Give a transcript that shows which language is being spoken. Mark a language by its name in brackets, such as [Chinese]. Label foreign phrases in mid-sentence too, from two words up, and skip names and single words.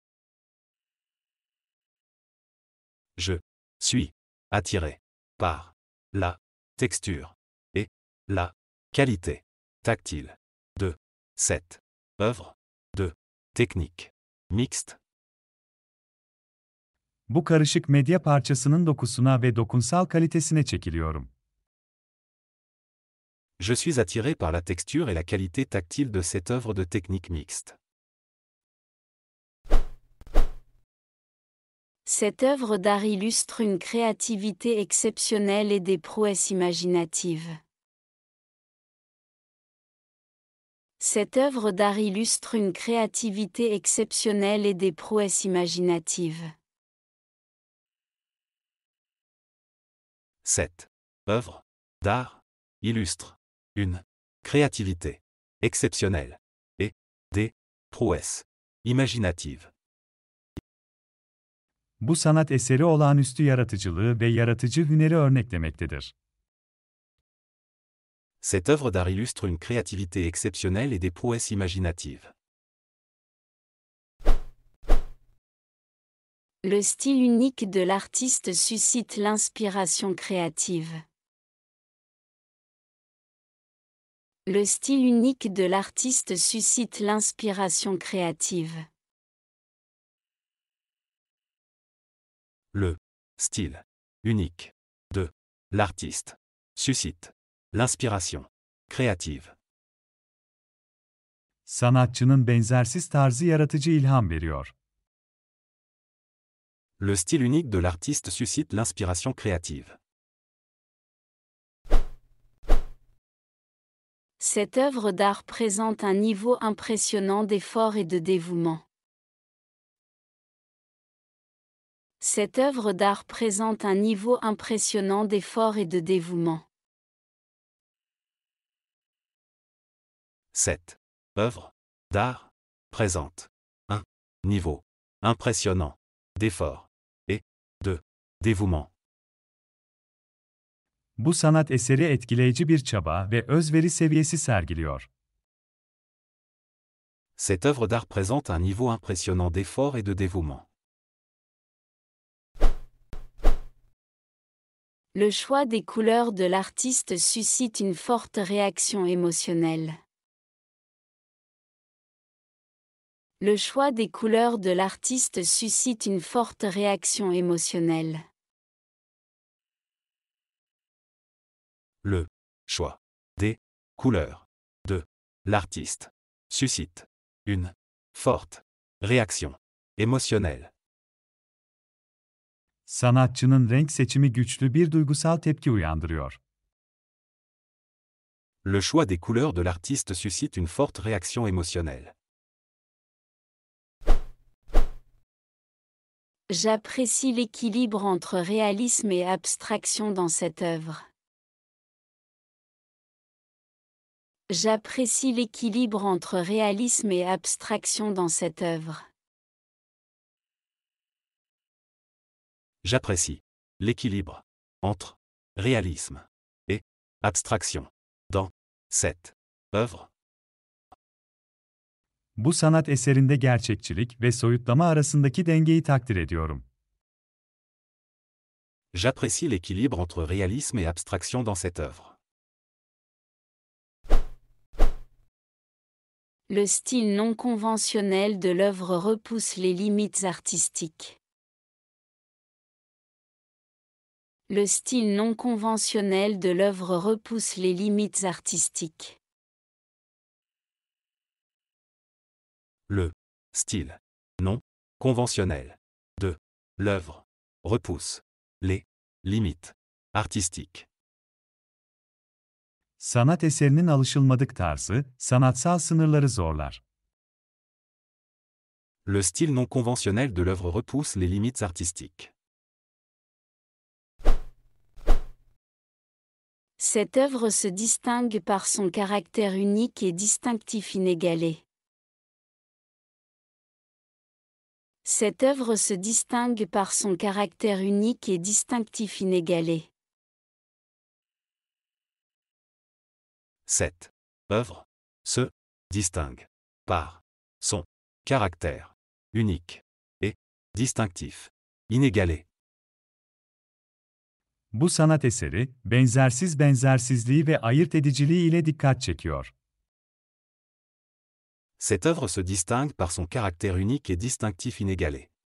[French] Je suis attiré par la texture et la qualité tactile de cette œuvre de technique mixte. [Turkish] Bu karışık medya parçasının dokusuna ve dokunsal kalitesine çekiliyorum. [French] Je suis attiré par la texture et la qualité tactile de cette œuvre de technique mixte. Cette œuvre d'art illustre une créativité exceptionnelle et des prouesses imaginatives. Cette œuvre d'art illustre une créativité exceptionnelle et des prouesses imaginatives. Cette œuvre d'art illustre une créativité exceptionnelle et des prouesses imaginatives. [Turkish] Bu sanat eseri olağanüstü yaratıcılığı ve yaratıcı hüneri örneklemektedir. [French] Cette œuvre d'art illustre une créativité exceptionnelle et des prouesses imaginatives. Le style unique de l'artiste suscite l'inspiration créative. Le style unique de l'artiste suscite l'inspiration créative. Le style unique de l'artiste suscite l'inspiration créative. [Turkish] Sanatçının benzersiz tarzı yaratıcı ilham veriyor. [French] Le style unique de l'artiste suscite l'inspiration créative. Cette œuvre d'art présente un niveau impressionnant d'effort et de dévouement. Cette œuvre d'art présente un niveau impressionnant d'effort et de dévouement. Cette œuvre d'art présente un niveau impressionnant d'effort et de dévouement. [Turkish] Bu sanat eseri etkileyici bir çaba ve özveri seviyesi sergiliyor. [French] Cette œuvre d'art présente un niveau impressionnant d'effort et de dévouement. Le choix des couleurs de l'artiste suscite une forte réaction émotionnelle. Le choix des couleurs de l'artiste suscite une forte réaction émotionnelle. Le choix des couleurs de l'artiste suscite une forte réaction émotionnelle. [Turkish] Sanatçının renk seçimi güçlü bir duygusal tepki uyandırıyor. [French] Le choix des couleurs de l'artiste suscite une forte réaction émotionnelle. J'apprécie l'équilibre entre réalisme et abstraction dans cette œuvre. J'apprécie l'équilibre entre réalisme et abstraction dans cette œuvre. J'apprécie l'équilibre entre réalisme et abstraction dans cette œuvre. [Turkish] Bu sanat eserinde gerçekçilik ve soyutlama arasındaki dengeyi takdir ediyorum. [French] J'apprécie l'équilibre entre réalisme et abstraction dans cette œuvre. Le style non conventionnel de l'œuvre repousse les limites artistiques. Le style non conventionnel de l'œuvre repousse les limites artistiques. Le style non conventionnel de l'œuvre repousse les limites artistiques. [Turkish] Sanat eserinin alışılmadık tarzı, sanatsal sınırları zorlar. [French] Le style non conventionnel de l'œuvre repousse les limites artistiques. Cette œuvre se distingue par son caractère unique et distinctif inégalé. Cette œuvre se distingue par son caractère unique et distinctif inégalé. Cette œuvre se distingue par son caractère unique et distinctif, inégalé. [Turkish] Bu sanat eseri, benzersizliği ve ayırt ediciliği ile dikkat çekiyor. [French] Cette œuvre se distingue par son caractère unique et distinctif inégalé.